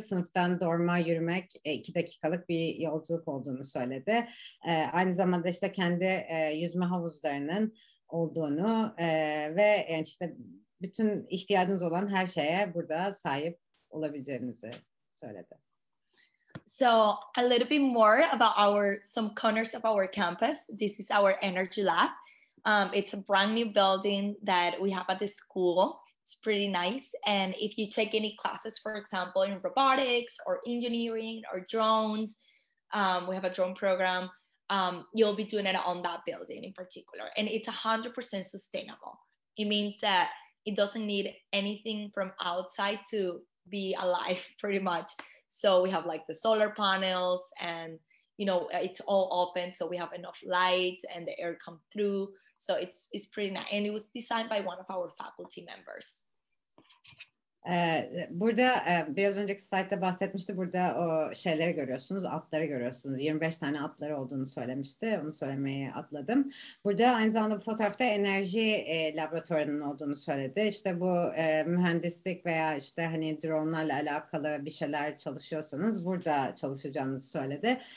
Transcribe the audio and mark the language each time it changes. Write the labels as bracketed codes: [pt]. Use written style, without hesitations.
[tr] Sınıftan dorma yürümek 2 dakikalık bir yolculuk olduğunu söyledi. Aynı zamanda işte kendi yüzme havuzlarının olduğunu ve yani işte bütün ihtiyacınız olan her şeye burada sahip olabileceğinizi söyledi. [en] So a little bit more about some corners of our campus. This is our energy lab. It's a brand new building that we have at the school. It's pretty nice. And if you take any classes, for example, in robotics or engineering or drones, we have a drone program. You'll be doing it on that building in particular. And it's 100% sustainable. It means that it doesn't need anything from outside to be alive, pretty much. So we have like the solar panels, and it's all open, so we have enough light and the air come through. So it's pretty nice. And it was designed by one of our faculty members. [tr] Burada biraz önceki slaytta bahsetmişti. Burada o şeyleri görüyorsunuz, atları görüyorsunuz. 25 tane atları olduğunu söylemişti. Onu söylemeyi atladım. Burada aynı zamanda bu fotoğrafta enerji laboratuvarının olduğunu söyledi. İşte bu mühendislik veya işte hani dronlarla alakalı bir şeyler çalışıyorsanız burada çalışacağınızı söyledi.